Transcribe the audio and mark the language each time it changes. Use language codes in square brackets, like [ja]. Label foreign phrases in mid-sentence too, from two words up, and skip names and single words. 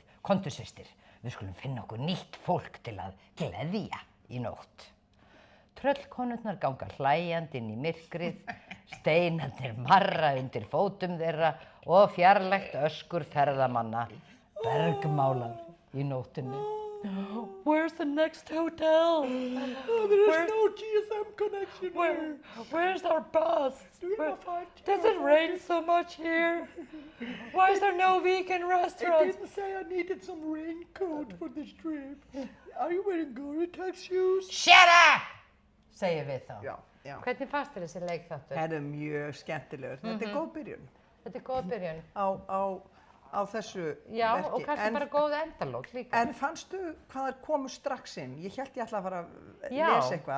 [is] Komdu, systir, við skulum finna okkur nýtt fólk til að gleðja í nótt. Tröllkonurnar ganga hlæjandi inn í myrkrið, steinarnir marra undir fótum þeirra og fjarlægt öskur ferðamanna bergmálar í nóttinni. [en] Where's the next hotel? There's no GSM connection here. Where's our bus? Does it rain so much here? Why is there no vegan restaurants? didn't say I needed some raincoat for this trip. Are you wearing Gore-Tex shoes? Shut up! [is] Segjum við þá. Já. Hvernig fannst þér þessi leikþáttur? Þetta er mjög skemmtilegur. Þetta er góð byrjun Þetta er góð byrjun. á þessu Já, verki. og kannski bara góð endalók líka. En fannstu hvað þær komu strax inn? Ég hélt ég ætla að fara að Já, lesa eitthvað.